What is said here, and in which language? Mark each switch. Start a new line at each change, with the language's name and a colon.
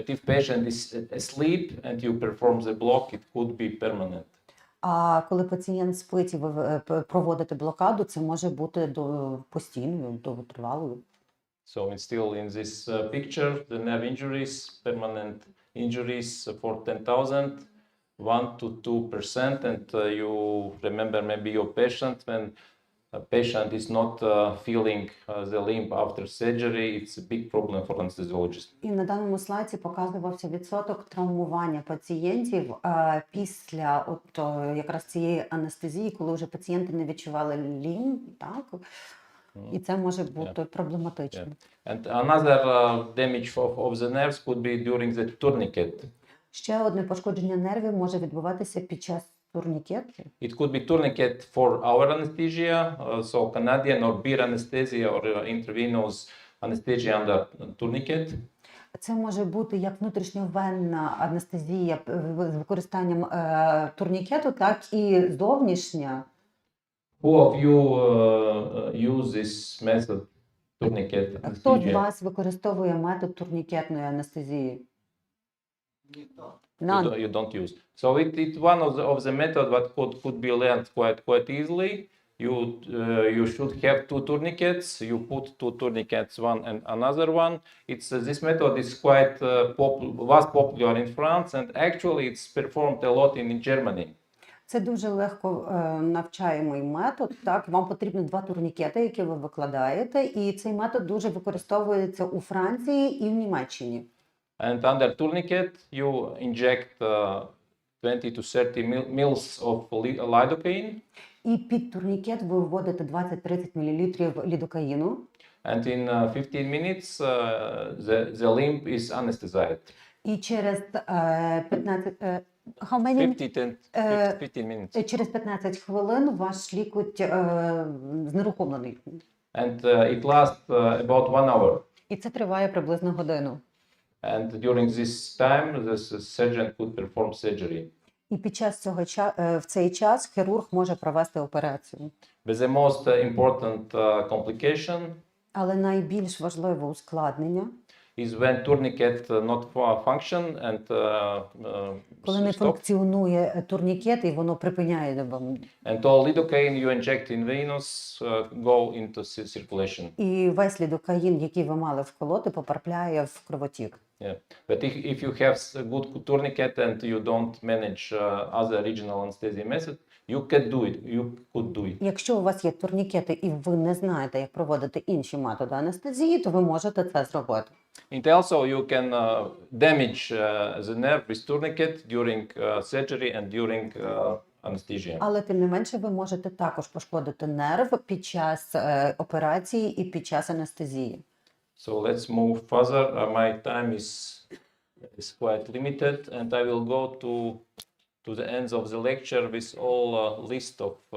English: But if patient is asleep and you perform the block, it could be permanent.
Ukrainian: А коли пацієнт спить і ви проводите блокаду, це може бути постійною, довготривалою.
English: So still in this picture, the nerve injuries, permanent injuries for 10,000, 1 to 2%, and you remember maybe your patient when a patient is not feeling the limb after surgery, it's a big problem for anesthesiologist.
Ukrainian: І на даному слайді показувався відсоток травмування пацієнтів після якраз цієї анестезії, коли вже пацієнти не відчували лімб, так? І це може бути проблематично.
English: And another damage of the nerves could be during the tourniquet.
Ukrainian: Ще одне пошкодження нервів може відбуватися під час турнікету.
English: It could be tourniquet for our anesthesia, so Canadian or beer anesthesia or intravenous anesthesia under tourniquet.
Ukrainian: Це може бути як внутрішньовенна анестезія з використанням турнікету, так і зовнішня.
English: Who of you use this method, tourniquet
Ukrainian: Хто з
English: anesthesia?
Ukrainian: вас використовує метод турнікетної анестезії?
English: You don't use. So it's one of the method that could be learned quite easily. You should have two tourniquets. You put two tourniquets, one and another one. This method is quite was popular in France, and actually it's performed a lot in Germany.
Ukrainian: Це дуже легко навчаємий метод. Так, вам потрібно два турнікети, які ви викладаєте, і цей метод дуже використовується у Франції і в Німеччині.
English: And under tourniquet, you inject 20 to 30 mils of lidocaine.
Ukrainian: І під турнікет ви вводите 20-30 мл лідокаїну.
English: And in 15 minutes, the limb is anesthetized.
Ukrainian: І через 15
English: minutes.
Ukrainian: Через 15 хвилин ваш лікоть знерухомлений.
English: And it lasts about 1 hour.
Ukrainian: І це триває приблизно годину.
English: And during this time, the surgeon could perform surgery.
Ukrainian: І під час в цей час хірург може провести операцію.
English: But the most important complication
Ukrainian: Але найбільш важливе ускладнення,
English: is when tourniquet not function and
Ukrainian: коли не
English: stop.
Ukrainian: функціонує турнікет і воно припиняє вам.
English: And all lidocaine you inject in venous go into circulation.
Ukrainian: І весь лідокаїн, який ви мали вколоти, потрапляє в кровотік.
English: Yeah. But if you have a good tourniquet and you don't manage other regional anesthesia method, you can do it. You could do it.
Ukrainian: Якщо у вас є турнікети і ви не знаєте, як проводити інші методи анестезії, то ви можете це зробити.
English: And also you can damage the nerve with tourniquet during surgery and during anesthesia.
Ukrainian: Але тим не менше ви можете також пошкодити нерв під час операції і під час анестезії.
English: So let's move further. My time is quite limited, and I will go to the ends of the lecture with all list of